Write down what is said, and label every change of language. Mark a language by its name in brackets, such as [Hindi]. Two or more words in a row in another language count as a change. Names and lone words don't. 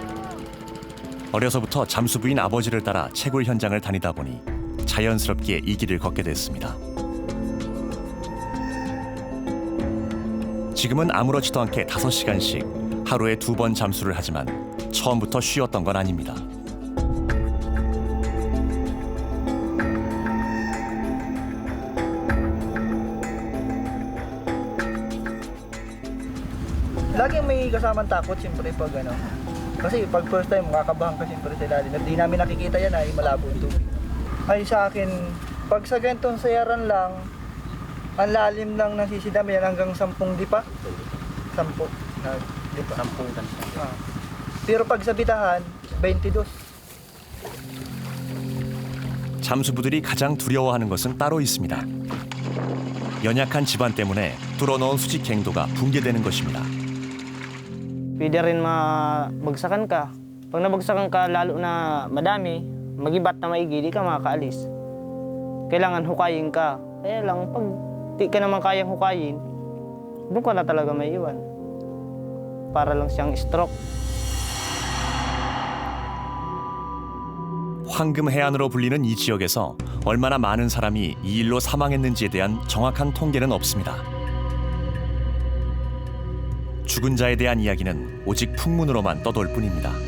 [Korean] 어려서부터 잠수부인 아버지를 따라 채굴 현장을 다니다 보니 자연스럽게 이 길을 걷게 됐습니다. 지금은 아무렇지도 않게 5시간씩 하루에 2번 잠수를 하지만 처음부터 쉬었던 건 아닙니다. [Filipino] Laging may kasamang takot siyempre pag ano. Kasi pag [English] first time [Filipino] makakabahan ka siyempre sa ilalim. Hindi namin nakikita yan ay malabo ito. Ay sa akin, pag sa ganitong sayaran lang, ang lalim lang ng sisidam yan hanggang 10 dipa. 10 na lipa. 10 tansa. Pero pag sa bitahan, 22. [Korean] 잠수부들이 가장 두려워하는 것은 따로 있습니다. 연약한 집안 때문에 뚫어놓은 수직 갱도가 붕괴되는 것입니다. [Filipino] Pwede rin mabagsakan ka. Pag nabagsakan ka, lalo na madami, magibat na maigi, di ka makakaalis. Kailangan hukayin ka. Kaya lang, pag di ka naman kayang hukayin, doon ka na talaga may iwan. Para lang siyang stroke. [Korean] 황금 해안으로 불리는 이 지역에서 얼마나 많은 사람이 이 일로 사망했는지에 대한 정확한 통계는 없습니다. 죽은 자에 대한 이야기는 오직 풍문으로만 떠돌 뿐입니다.